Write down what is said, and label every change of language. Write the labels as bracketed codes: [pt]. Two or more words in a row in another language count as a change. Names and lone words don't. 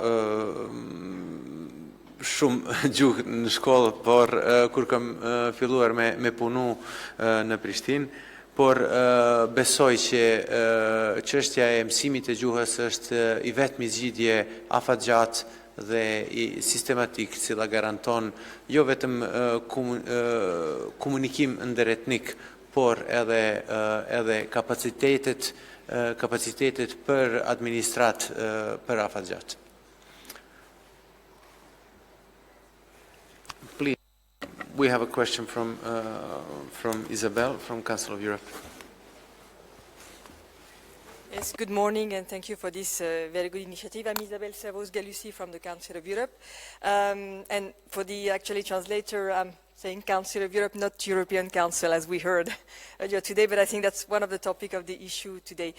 [sq] shumë gjuhë në shkollë, por kur kam filluar me punu në Prishtinë, por besoj që çështja e mësimit të gjuhës është i vetmi zgjidhje afatgjatë dhe i sistematik, cila garanton jo vetëm komunikim ndëretnik, por edhe kapacitetet për administrat për afatgjat. [en] Please, we have a question from Isabel from Council of Europe. Yes, good morning, and thank you for this very good initiative. I'm Isabelle Servoz-Galussi from the Council of Europe. And for the actually translator, I'm saying Council of Europe, not European Council, as we heard earlier today, but I think that's one of the topics of the issue today.